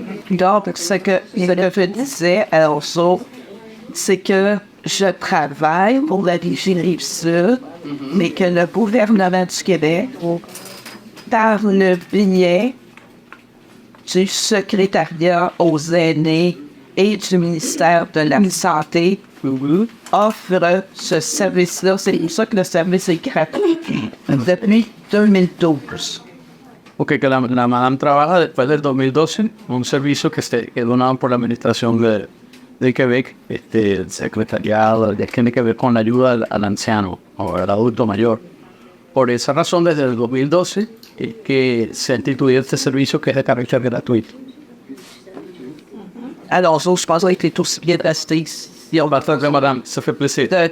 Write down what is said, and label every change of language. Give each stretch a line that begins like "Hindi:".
French: Donc, ce que je disais, alors, c'est que je travaille pour la Vigie Rive-Sud, mais que le gouvernement du Québec, par le biais du secrétariat aux aînés et du ministère de la Santé, offre ce service-là. C'est pour ça que le service est gratuit depuis 2012.
Spanish: Ok, que la madame trabaja después del 2012, un servicio que es donado por la Administración de Quebec, el secretariado, que tiene que ver con la ayuda al anciano o al adulto mayor. Por esa razón, desde el 2012, es que se ha instituido este servicio que es de carácter gratuito.
French: Alors, je pense qu'il est aussi bien resté ici. Parfait, madame, ça fait plaisir.